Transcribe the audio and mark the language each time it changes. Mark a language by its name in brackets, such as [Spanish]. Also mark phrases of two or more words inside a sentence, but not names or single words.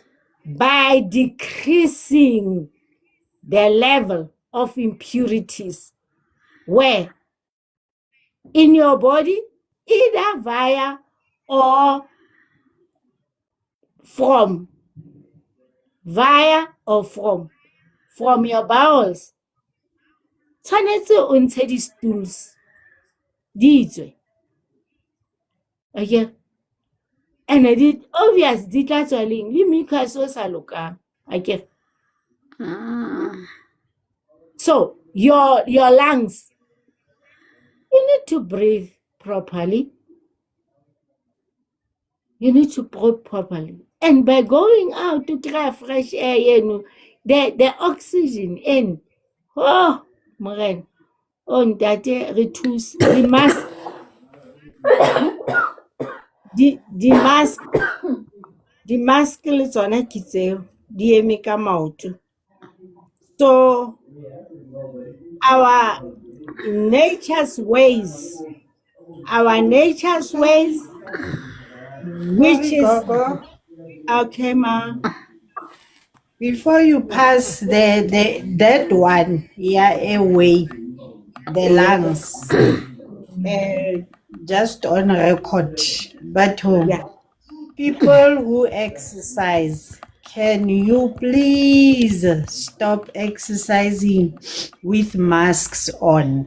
[English] By decreasing the level of impurities where in your body, either via or from your bowels. [Southern Sotho] Tshwanetse o ntshe di-stools di tswe. [English] Okay, and obvious [Southern Sotho] di tla tswa leng le mucus o sa lokang. [English] Okay, so your lungs, you need to breathe properly. And by going out to try fresh air, the oxygen in. [Southern Sotho] Oh, Morena. Oh, ntate re thuse. Di-mask le tsona ke tseo di eme ka maoto. [English] So our nature's ways, which is Gogo, okay, ma. before you pass that one, airway, the lungs, just on record, but people who exercise, can you please stop exercising with masks on?